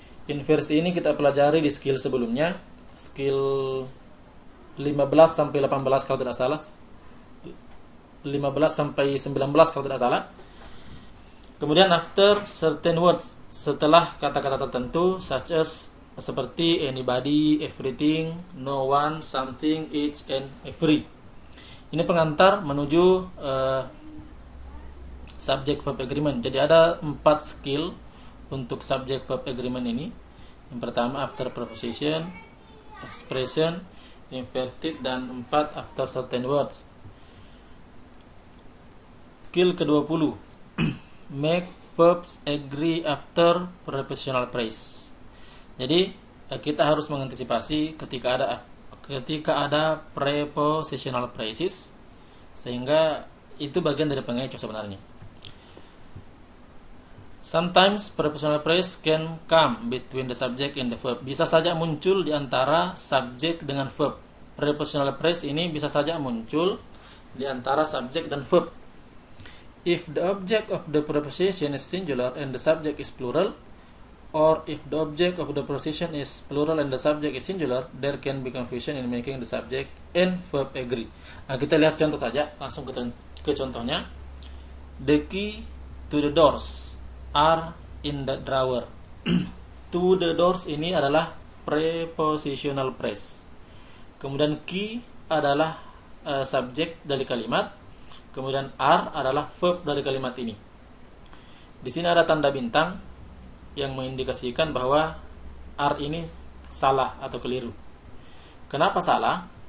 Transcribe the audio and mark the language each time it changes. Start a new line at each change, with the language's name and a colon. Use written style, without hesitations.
Indonesian: Inversi ini kita pelajari di skill sebelumnya, skill 15 sampai 18 kalau tidak salah. 15 sampai 19 kalau tidak salah. Kemudian
English: after certain words,
Indonesian: setelah kata-kata tertentu,
English: such as
Indonesian: seperti
English: anybody, everything, no one, something, each, and every.
Indonesian: Ini pengantar menuju subject verb agreement. Jadi ada 4 skill untuk subject verb agreement ini. Yang pertama after preposition, expression, inverted, dan 4
English: after certain words.
Indonesian: Skill ke-20.
English: Make verbs agree after prepositional phrase.
Indonesian: Jadi kita harus mengantisipasi ketika ada prepositional phrases, sehingga itu bagian dari pengecoh sebenarnya.
English: Sometimes prepositional phrase can come between the subject and the verb.
Indonesian: Bisa saja muncul di antara subjek dengan verb. Prepositional phrase ini bisa saja muncul di antara subjek dan verb.
English: If the object of the preposition is singular and the subject is plural, or if the object of the preposition is plural and the subject is singular, there can be confusion in making the subject and verb agree.
Indonesian: Nah, kita lihat contoh saja, langsung ke contohnya.
English: The key to the doors are in the drawer. To the doors
Indonesian: ini adalah prepositional phrase. Kemudian key adalah subjek dari kalimat. Kemudian are adalah verb dari kalimat ini. Di sini ada tanda bintang yang mengindikasikan bahwa are ini salah atau keliru. Kenapa salah?